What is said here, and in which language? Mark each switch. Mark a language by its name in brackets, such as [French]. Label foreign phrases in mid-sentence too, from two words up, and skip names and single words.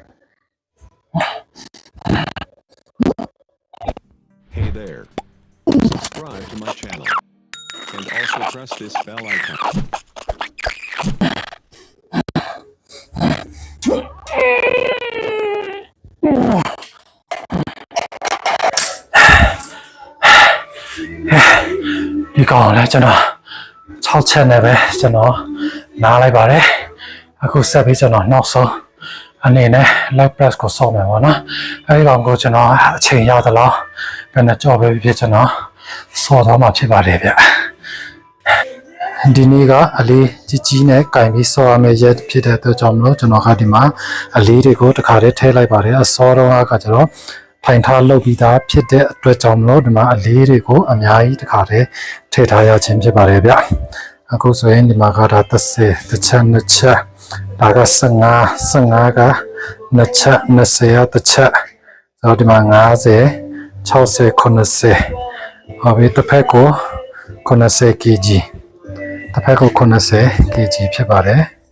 [English] Hey there. Subscribe to my channel. And also press this bell icon. [Burmese] ဒီကောင်လည်းကျွန်တော်6ချက်နဲ့ပဲကျွန်တော်နားလိုက်ပါတယ်အခုဆက်ပြီးကျွန်တော်နောက်ဆုံးအနေနဲ့ [English] leg press [Burmese] ကိုဆော့မယ်ပေါ့နော်အဲဒီကောင်ကိုကျွန်တော်အချိန်ရသလောက်ဘယ်နဲ့ကြော့ပဲဖြစ်ကျွန်တော်ဆော့သွားမှာဖြစ်ပါတယ်ဗျ ဒီနေ့ကအလေးကြီးနဲ့ကင်ပြီးဆော့ရမယ့်ရက်ဖြစ်တဲ့အတွက်ကြောင့်မလို့ကျွန်တော်ကဒီမှာအလေး တွေကိုတစ်ခါတည်းထည့်လိုက်ပါတယ်အစောတော့ကကျွန်တော်ထိုင်ထားလုပ်ပြီးသားဖြစ်တဲ့အတွက်ကြောင့်မလို့ဒီမှာအလေးတွေကိုအများကြီးတစ်ခါတည်းထည့်ထားရခြင်းဖြစ်ပါတယ်ဗျအခုဆိုရင်ဒီမှာကဒါ30တစ်ချက်နှစ်ချက်ဒါက15က2ချက်20ကတစ်ချက်တော့ဒီမှာ50 60 90ဟုတ်ပြီတစ်ဖက်ကို90 kg တစ်ဖက်ကို90 kg ဖြစ်ပါတယ်